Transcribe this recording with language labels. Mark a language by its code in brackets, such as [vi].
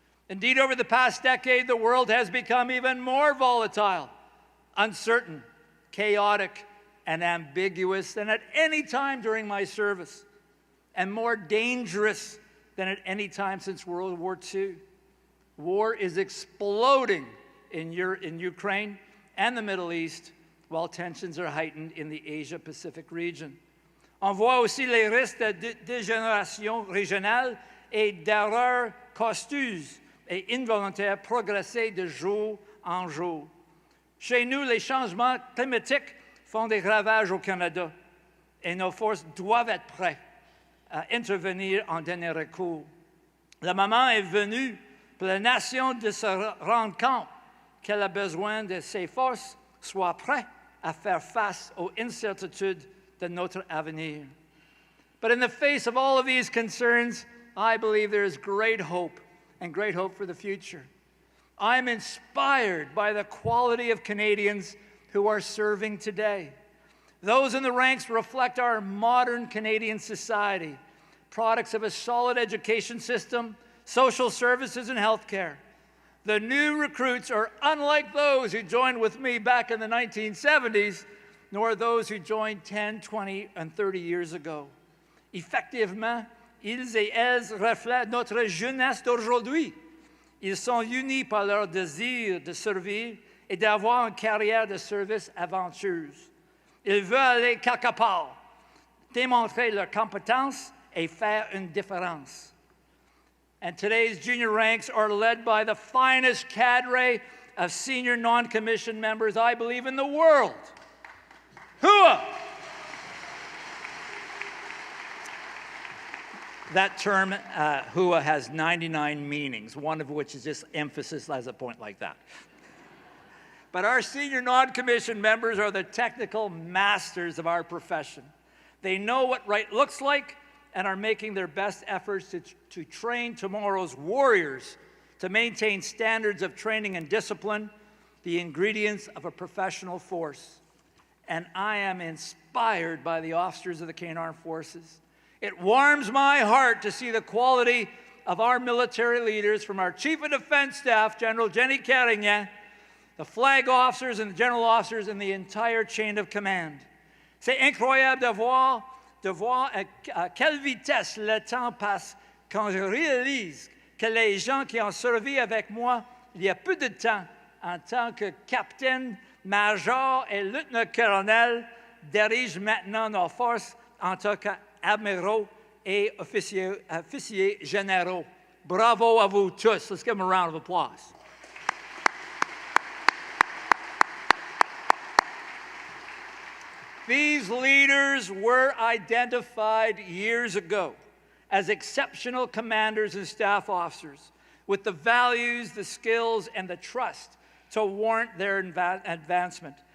[en] Indeed, over the past decade, the world has become even more volatile, uncertain, chaotic, and ambiguous than at any time during my service, and more dangerous than at any time since World War II. War is exploding in Ukraine and the Middle East, while tensions are heightened in the Asia-Pacific region. [fr] On voit aussi les risques de dégénération régionale et d'erreurs costeuses et involontaires progresser de jour en jour. Chez nous, les changements climatiques font des ravages au Canada et nos forces doivent être prêtes à intervenir en dernier recours. Le moment est venu pour la nation de se rendre compte qu'elle a besoin de ses forces soient prêtes à faire face aux incertitudes de notre avenir. [en] But in the face of all of these concerns, I believe there is great hope and great hope for the future. I'm inspired by the quality of Canadians who are serving today. Those in the ranks reflect our modern Canadian society, products of a solid education system, social services, and healthcare. The new recruits are unlike those who joined with me back in the 1970s, nor those who joined 10, 20, and 30 years ago. [fr] Effectivement, ils et elles reflètent notre jeunesse d'aujourd'hui. Ils sont unis par leur désir de servir et d'avoir une carrière de service aventureuse. Ils veulent aller quelque part, démontrer leurs compétences et faire une différence. [en] And today's junior ranks are led by the finest cadre of senior non-commissioned members, I believe, in the world. Hua! That term, hua, has 99 meanings, one of which is just emphasis as a point like that. But our senior non-commissioned members are the technical masters of our profession. They know what right looks like and are making their best efforts to train tomorrow's warriors to maintain standards of training and discipline, the ingredients of a professional force. And I am inspired by the officers of the Canadian Armed Forces. It warms my heart to see the quality of our military leaders, from our Chief of Defense Staff, General Jenny Carignan, the flag officers and the general officers, and the entire chain of command. [fr] C'est incroyable de voir à quelle vitesse le temps passe quand je réalise que les gens qui ont servi avec moi il y a peu de temps en tant que capitaine, major et lieutenant-colonel dirigent maintenant nos forces en tant qu'admiraux et officiers généraux. Bravo à vous tous. [en] Let's give them a round of applause. These leaders were identified years ago as exceptional commanders and staff officers with the values, the skills, and the trust to warrant their advancement.